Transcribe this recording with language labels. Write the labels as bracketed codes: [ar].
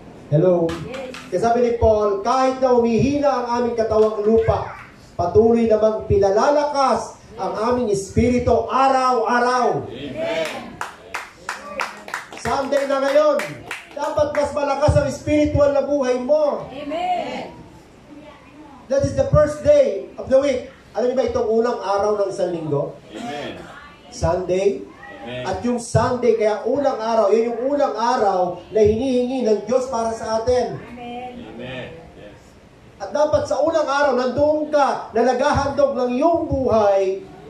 [tl] Hello? Kasi sabi ni Paul, kahit na humihina ang aming katawang lupa, patuloy namang pinalalakas ang aming espiritu araw-araw. [en] Amen. [tl] Sunday na ngayon, dapat mas malakas ang spiritual na buhay mo. [en] Amen. That is the first day of the week. [tl] Alam niyo ba itong unang araw ng isang linggo? [en] Amen. Sunday. Amen. [tl] At yung Sunday, kaya unang araw, yun yung unang araw na hinihingi ng Diyos para sa atin. [en] Amen. Amen. Yes. [tl] At dapat sa unang araw, nandoon ka na naghahandog ng iyong buhay.